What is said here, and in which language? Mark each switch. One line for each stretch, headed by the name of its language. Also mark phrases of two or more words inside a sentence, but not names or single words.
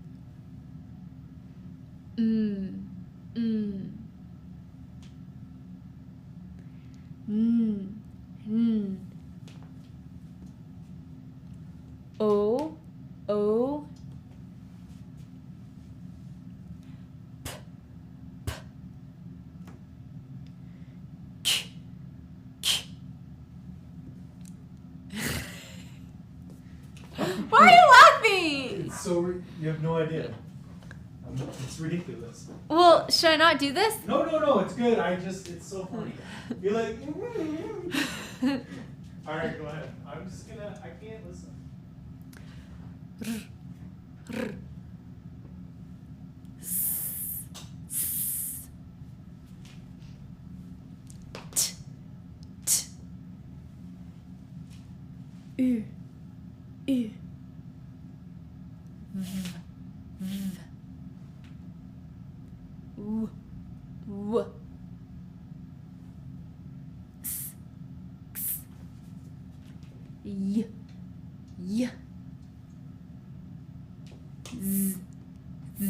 English: M, M, N, N, O, O, P, P, K, K. Why are you laughing? It's so you have no idea. It's ridiculous. Well, should I not do this? No, it's good. It's so funny. You're like, all right, go ahead. I can't listen. R, R, S, S, T, T, U, U, V, V, W, W, X, X, Y, Y, Z, Z.